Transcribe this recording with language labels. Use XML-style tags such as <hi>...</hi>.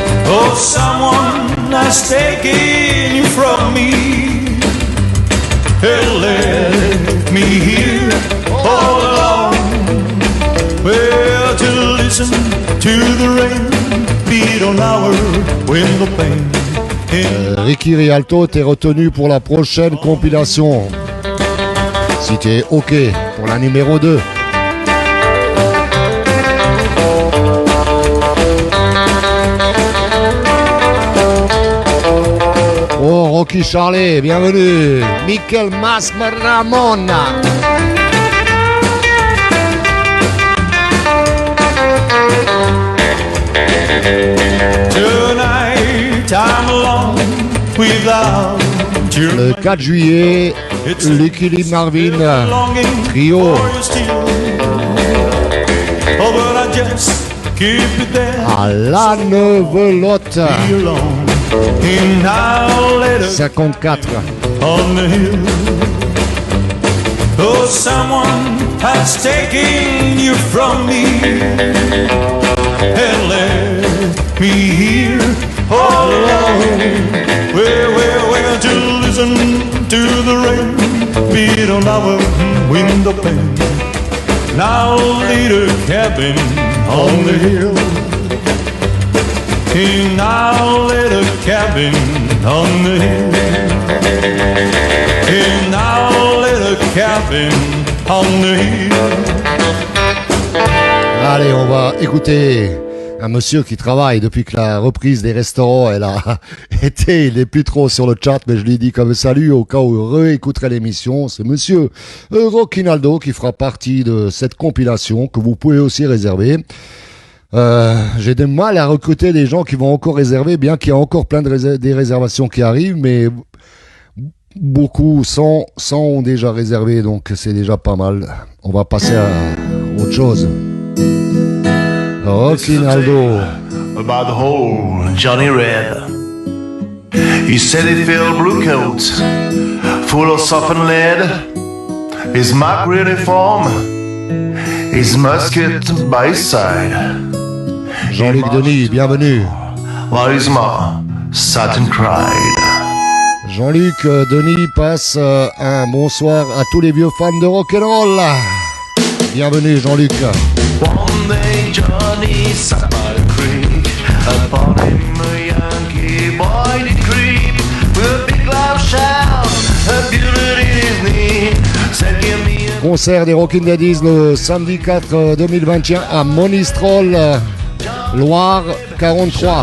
<en>Oh, someone has taken you from me and left me here all alone. Where to listen to the rain beat on our window pane.</en> <fr>Ricky Rialto, t'es retenu pour la prochaine compilation. Si t'es OK pour la numéro 2. Oh, Rocky Charlet, bienvenue. Michael Masmaramona.</fr> <en>Tonight I'm alone without you.</en> <fr>Le 4 juillet, Lucky Lee Marvin, trio.</fr> <en>Oh, but I just keep it there.</en> <fr>À la Neuvelotte.</fr> <en>In our little 54. on the hill. Oh, someone has taken you from me and left me here all alone. Where to listen to the rain beat on our window pane. Now little cabin on the hill. In our little cabin on the hill. In our little cabin on the hill.</en> <fr>Allez, on va écouter un monsieur qui travaille depuis que la reprise des restaurants, elle a été, il n'est plus trop sur le chat, mais je lui dis comme salut au cas où il réécouterait l'émission. C'est monsieur Rockinaldo qui fera partie de cette compilation que vous pouvez aussi réserver. J'ai du mal à recruter des gens qui vont encore réserver, bien qu'il y a encore plein de des réservations qui arrivent, mais beaucoup 100 ont déjà réservé, donc c'est déjà pas mal. On va passer à autre chose. Rockinaldo.</fr> <en>About the whole Johnny Red. He said he filled blue coats full of softened lead. His mock uniform, his musket by his side.</en> <fr>Jean-Luc Denis, bienvenue.</fr> <en>While his ma sat and cried.</en> <fr>Jean-Luc Denis passe un bonsoir à tous les vieux fans de rock'n'roll. Bienvenue Jean-Luc.</fr> <en>One day Johnny sat by the creek. Upon him a Yankee boy did creep. With a big loud shout, a bullet in his knee. Said give me a</en> <fr>Concert des Rockin' Daddies le samedi 4 2021 à Monistrol, Loire 43.</fr>